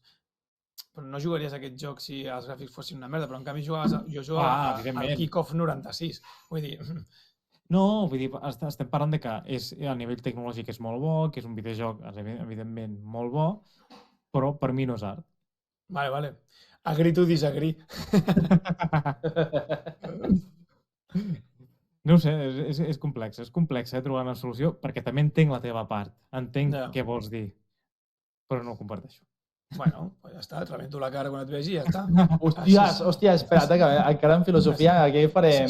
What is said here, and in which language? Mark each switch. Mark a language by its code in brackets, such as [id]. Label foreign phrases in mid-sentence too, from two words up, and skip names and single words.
[ca] Però no jugaries a aquest joc si els gràfics fossin una merda, però en canvi jo jugava al Kickoff 96. Vull dir... No, vull dir, estem parlant de que a nivell tecnològic és molt bo, que és un videojoc, evidentment, molt bo, però per mi no és art. Vale. [en] Agree to disagree. [ca] No ho sé, és complex trobar una solució, perquè també entenc la teva part, entenc què vols dir, però no ho comparteixo. Bueno, pues ja està, et rebento la cara quan et vegi i ja està. Hòstia, espera't, que encara en filosofia aquí farem...